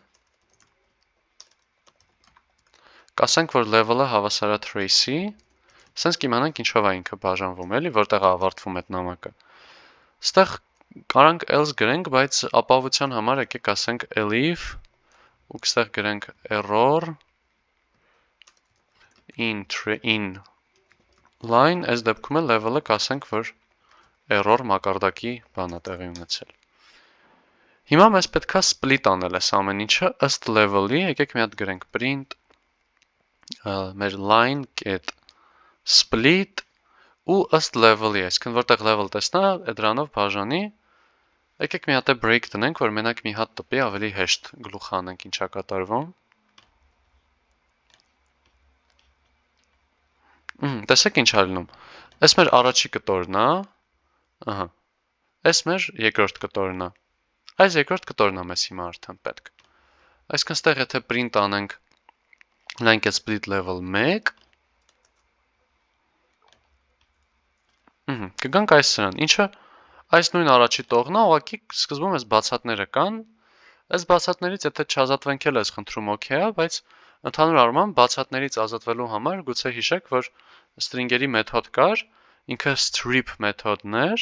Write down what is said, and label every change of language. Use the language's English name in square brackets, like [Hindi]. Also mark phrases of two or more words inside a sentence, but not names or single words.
[Armenian] կասենք, որ level-ը հավասար է trace-ի, սենց կիմանանք ինչով է ինքը բաժանվում, էլի, որտեղ է ավարտվում այդ նամակը։ Ստեղ կարանք else գրենք, բայց ապահովության համար եկեք ասենք elif, ու կստեղ գրենք error [English] in line, [Armenian] այս դեպքում է level-ը կասենք, որ error մակարդակի բան է տեղի ունեցել։ Հիմա մեզ պետք է split անել այս ամեն ինչը ըստ level-ի, եկեք մի հատ գրենք print մեր [English] line get split [Armenian] ու ըստ level-ի, այսինքն որտեղ level տեսնա, դրանով բաժանի, եկեք մի հատ է break տնենք, որ մենակ մի հատ տպի ավելի հեշտ գլուխ անենք ինչա կատարվում։ Տեսեք ինչ է լինում։ Այս մեր առաջի կտորն է, ահա։ Այս մեր երկրորդ կտորն է։ Այս երկրորդ կտորն է մեզ հիմա արդեն պետք։ Այսինքն ստեղ եթե print անենք [English] line get split level 1, [Armenian] կգանք այս սրան, ինչը այս նույն առաջի տողն է, ուղղակի սկզբում այս բացատները կան, այս բացատներից եթե չազատվենք էլ այս խնդրում օքեյ է, բայց ընդհանուր առմամբ բացատներից ազատվելու համար գուցե հիշեք, որ string-երի մեթոդ կար, ինքը strip մեթոդն էր,